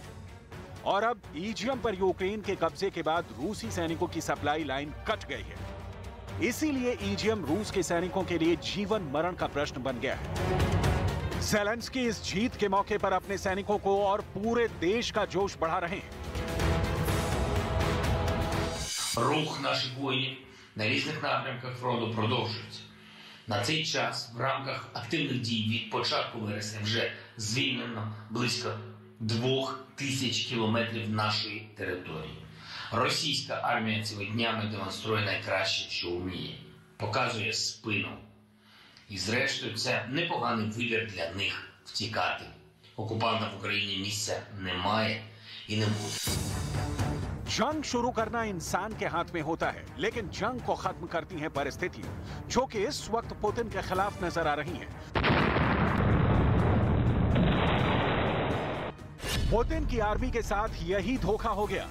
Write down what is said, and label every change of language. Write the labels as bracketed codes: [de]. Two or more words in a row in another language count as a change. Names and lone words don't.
[hi] और अब ईजियम पर यूक्रेन के कब्जे के बाद रूसी सैनिकों की सप्लाई लाइन कट गई है। इसीलिए ईजियम रूस के सैनिकों के लिए जीवन मरण का प्रश्न बन गया है। ज़ेलेंस्की इस जीत के मौके पर अपने सैनिकों को और पूरे देश का जोश बढ़ा रहे हैं। [uk] Рух наших воїнів на різних напрямках фронту продовжується. На цей час в рамках активних дій від початку вересня вже звільнено близько 2000 кілометрів нашої території. Російська армія цими днями демонструє найкраще, що вміє. Показує спину. І зрештою це непоганий вибір для них втікати. Окупанта в Україні місця немає і не буде. [hi] जंग शुरू करना इंसान के हाथ में होता है, लेकिन जंग को खत्म करती हैं परिस्थितियां, जो कि इस वक्त पुतिन के खिलाफ नजर आ रही हैं। पुतिन की आर्मी के साथ यही धोखा हो गया।